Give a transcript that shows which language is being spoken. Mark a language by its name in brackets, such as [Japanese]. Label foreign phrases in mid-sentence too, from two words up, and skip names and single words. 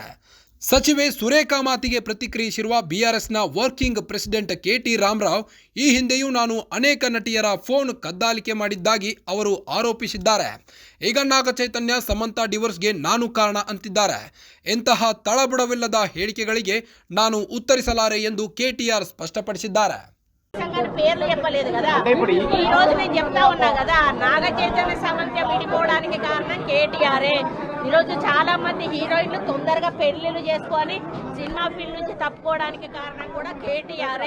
[Kannada] ಸಚಿವೆ ಸುರೇಖಾ ಮಾತಿಗೆ ಪ್ರತಿಕ್ರಿಯಿಸಿರುವ ಬಿಆರ್ಎಸ್ನ [English] working president [Kannada] ಕೆಟಿ ರಾಮರಾವ್, ಈ ಹಿಂದೆಯೂ ನಾನು ಅನೇಕ ನಟಿಯರ ಫೋನ್ ಕದ್ದಾಲಿಕೆ ಮಾಡಿದ್ದಾಗಿ ಅವರು ಆರೋಪಿಸಿದ್ದಾರೆ. ಈಗ ನಾಗ ಚೈತನ್ಯ ಸಮಂತಾ ಡಿವೋರ್ಸ್ಗೆ ನಾನು ಕಾರಣ ಅಂತಿದ್ದಾರೆ. ಇಂತಹ ತಳಬುಡವಿಲ್ಲದ ಹೇಳಿಕೆಗಳಿಗೆ ನಾನು ಉತ್ತರಿಸಲಾರೆ ಎಂದು ಕೆಟಿಆರ್ స్పష్టపడిಸಿದ್ದಾರೆ. [Telugu] పేర్లు చెప్పలేదు కదా, ఈ రోజు నేను చెప్తా ఉన్నా కదా, నాగ చైతన్య సమంత విడిపోవడానికి కారణం కేటీఆరే. ఈరోజు చాలా మంది హీరోయిన్లు తొందరగా పెళ్లిళ్ళు చేసుకొని సినిమా ఫీల్డ్ నుంచి తప్పుకోవడానికి కారణం కూడా కేటీఆరే.